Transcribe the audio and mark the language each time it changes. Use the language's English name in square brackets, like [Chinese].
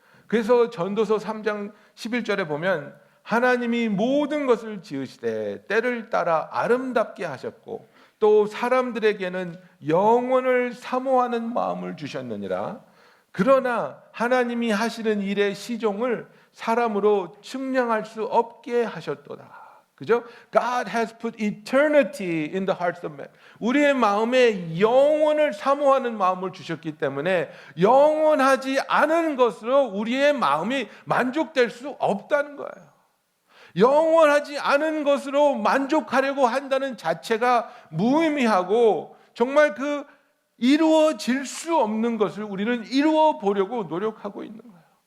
[Korean] 그래서 전도서 3장 11절에 보면 하나님이 모든 것을 지으시되 때를 따라 아름답게 하셨고 또 사람들에게는 영원을 사모하는 마음을 주셨느니라. 그러나 하나님이 하시는 일의 시종을 사람으로 측량할 수 없게 하셨도다. 그죠? [English] God has put eternity in the hearts of men. [Korean] 우리의 마음에 영원을 사모하는 마음을 주셨기 때문에 영원하지 않은 것으로 우리의 마음이 만족될 수 없다는 거예요. 영원하지 않은 것으로 만족하려고 한다는 자체가 무의미하고 정말 그 이루어질 수 없는 것을 우리는 이루어 보려고 노력하고 있는 거예요.